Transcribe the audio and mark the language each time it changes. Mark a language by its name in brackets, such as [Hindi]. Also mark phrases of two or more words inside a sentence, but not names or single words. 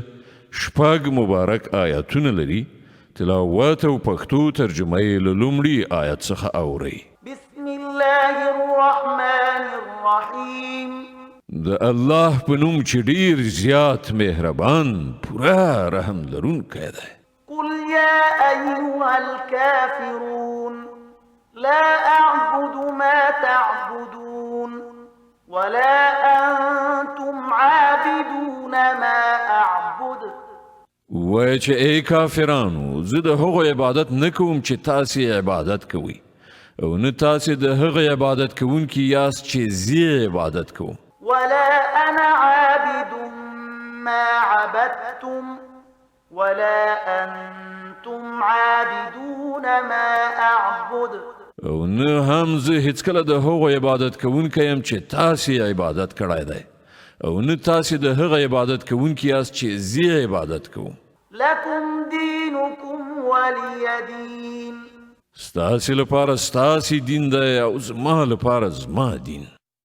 [Pashto] شپږ مبارک آیاتونه لري. تلاوت او پښتو ترجمه یې له لومړي آیت څخه اورئ. [Arabic] بسم الله الرحمن الرحیم. [Pashto] د الله په نوم چې ډیر زیات مهربان پوره رحم لرونکی دی. [Arabic] قل يا أيها الكافرون لا أعبد ما تعبدون ولا أنتم عابدون ما أعبد. [Pashto] وای چې ای کافرانو زه د هغو عبادت نه کوم چې تاسې عبادت کوئ او نه تاسې د هغه عبادت کوونکي یاست چې زه عبادت کوم. [Arabic] ولا أنا عابد ما عبدتم ولا أنتم عابدون ما أعبد. [Pashto] او نه هم زه هیڅکله د هغو عبادت کوونکی یم چې تاسې عبادت کړی دی او نه تاسې د هغه عبادت کوونکي یاست چې زه عبادت کوم. [Arabic] لكم دينكم ولي دين. [Pashto] ستاسې لپاره ستاسې دین دی او زما لپاره زما دین.